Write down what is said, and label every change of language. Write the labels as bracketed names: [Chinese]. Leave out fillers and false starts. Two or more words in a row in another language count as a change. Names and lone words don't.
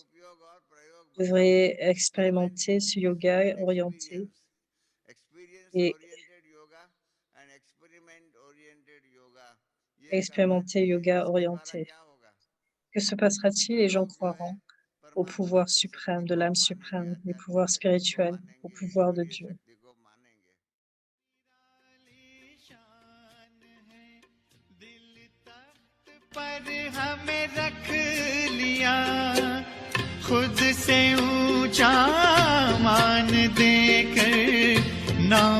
[French] Vous devrez expérimenter ce yoga orienté et expérimenter yoga orienté. Que se passera-t-il? Les gens croiront au pouvoir suprême de l'âme suprême, les pouvoirs spirituels, au pouvoir de Dieu. [Hindi] पर हमें रख लिया खुद से ऊंचा मान देकर नाम